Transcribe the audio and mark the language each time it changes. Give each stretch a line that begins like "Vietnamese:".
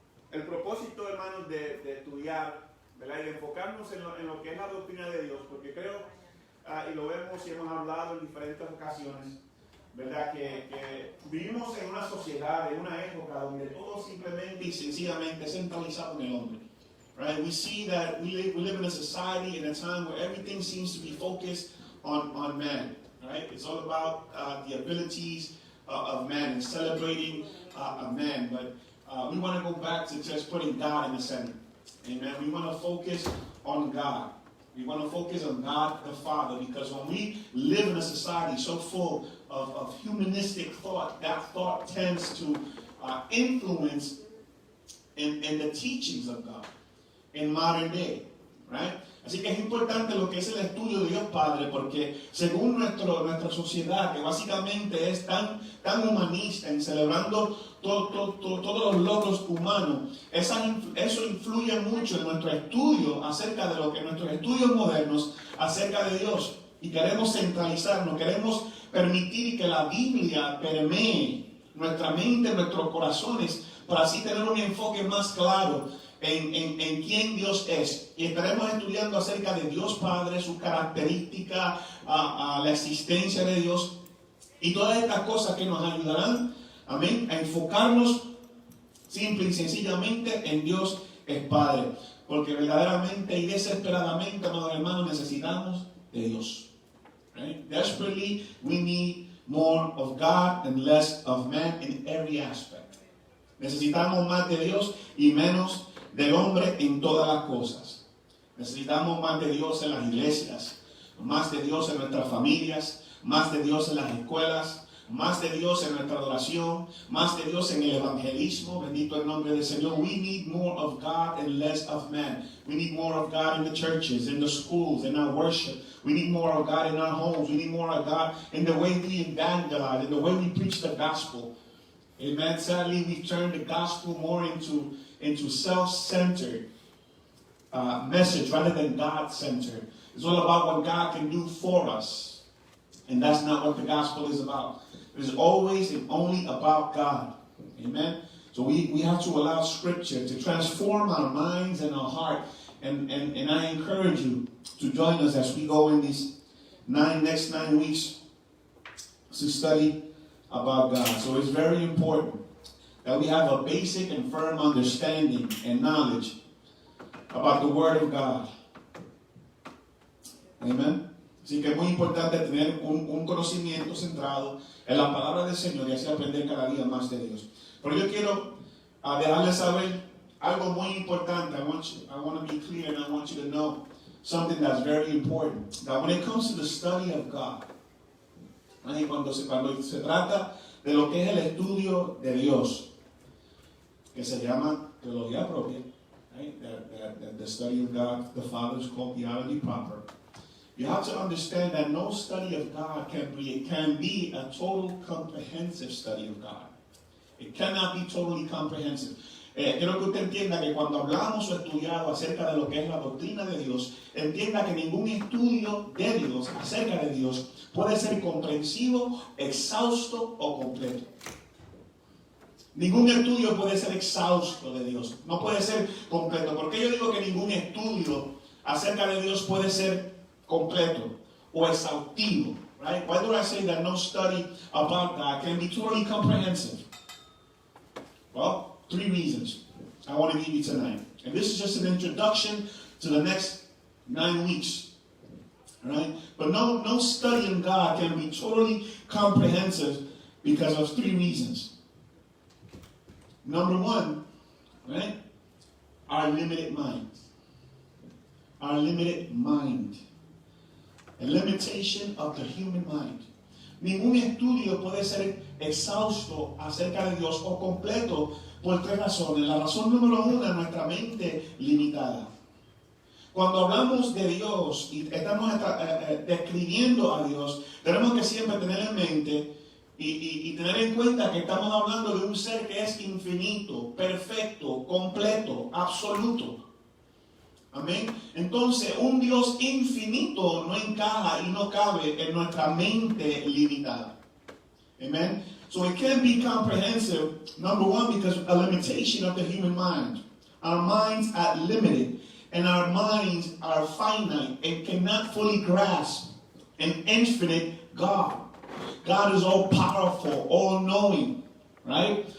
Spanish: El propósito, hermanos, de estudiar, ¿verdad?, y de enfocarnos en lo que es la doctrina de Dios, porque creo, y lo vemos y hemos hablado en diferentes ocasiones, ¿verdad?, que vivimos en una sociedad, en una época donde todo simplemente y sencillamente es centralizado en el hombre.
English: Right? We see that we live in a society in a time where everything seems to be focused on man. Right? It's all about the abilities of man and celebrating a man. But we want to go back to just putting God in the center. Amen. We want to focus on God. We want to focus on God the Father, because when we live in a society so full of humanistic thought, that thought tends to influence in the teachings of God in modern day. Right?
Spanish: Así que es importante lo que es el estudio de Dios Padre, porque según nuestra sociedad, que básicamente es tan humanista en celebrando todos los logros humanos, eso influye mucho en nuestro estudio acerca de lo que nuestros estudios modernos acerca de Dios. Y queremos centralizarnos, queremos permitir que la Biblia permee nuestra mente, nuestros corazones, para así tener un enfoque más claro en quién Dios es. Y estaremos estudiando acerca de Dios Padre, sus características, la existencia de Dios y todas estas cosas que nos ayudarán Amén. A enfocarnos simple y sencillamente en Dios es Padre. Porque verdaderamente y desesperadamente, amados hermanos, necesitamos de Dios.
English: Right? Desperately, we need more of God and less of man in every aspect.
Spanish: Necesitamos más de Dios y menos del hombre en todas las cosas. Necesitamos más de Dios en las iglesias, más de Dios en nuestras familias, más de Dios en las escuelas, más de Dios en nuestra adoración, más de Dios en el evangelismo. Bendito el nombre del Señor.
English: We need more of God and less of man. We need more of God in the churches, in the schools, in our worship. We need more of God in our homes. We need more of God in the way we evangelize, in the way we preach the gospel. Amen. Sadly, we've turned the gospel more into self-centered message rather than God-centered. It's all about what God can do for us. And that's not what the gospel is about. It is always and only about God. Amen. So we have to allow Scripture to transform our minds and our heart. And I encourage you to join us as we go in these next 9 weeks to study about God. So it's very important that we have a basic and firm understanding and knowledge about the Word of God. Amen.
Spanish: Así que es muy importante tener un conocimiento centrado en la palabra del Señor y así aprender cada día más de Dios. Pero yo quiero dejarles saber algo muy importante.
English: I want to be clear and I want you to know something that's very important. That when it comes to the study of God,
Spanish: cuando se trata de lo que es el estudio de Dios, que se llama teología propia,
English: right? The study of God, the Father is called theology proper. You have to understand that no study of God can be a total comprehensive study of God. It cannot be totally comprehensive.
Spanish: Quiero que usted entienda que cuando hablamos o estudiado acerca de lo que es la doctrina de Dios, entienda que ningún estudio de Dios, acerca de Dios, puede ser comprensivo, exhausto o completo. Ningún estudio puede ser exhausto de Dios. No puede ser completo. ¿Por qué yo digo que ningún estudio acerca de Dios puede ser completo o exhaustivo?
English: Right? Why do I say that no study about God can be totally comprehensive? Well, 3 reasons I want to give you tonight. And this is just an introduction to the next 9 weeks. Right? But no study in God can be totally comprehensive because of 3 reasons. Number 1, right? Our limited minds. Our limited mind. A limitation of the human mind.
Spanish: Ningún estudio puede ser exhausto acerca de Dios o completo por 3 razones. La razón número 1 es nuestra mente limitada. Cuando hablamos de Dios y estamos describiendo a Dios, tenemos que siempre tener en mente y tener en cuenta que estamos hablando de un ser que es infinito, perfecto, completo, absoluto. Amén. Entonces, un Dios infinito no encaja y no cabe en nuestra mente limitada.
English: Amen. So it can't be comprehensive, number 1, because of a limitation of the human mind. Our minds are limited, and our minds are finite and cannot fully grasp an infinite God. God is all powerful, all knowing, right?